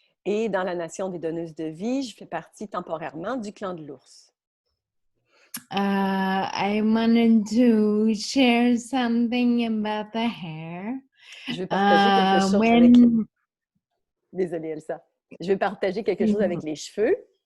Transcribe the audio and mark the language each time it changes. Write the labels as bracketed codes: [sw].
[fr] Et dans la nation des donneuses de vie, je fais partie temporairement du clan de l'ours. [en] I wanted to share something about the hair. [fr] Je vais partager quelque chose avec... Désolée, Elsa. Je vais partager quelque chose avec les cheveux.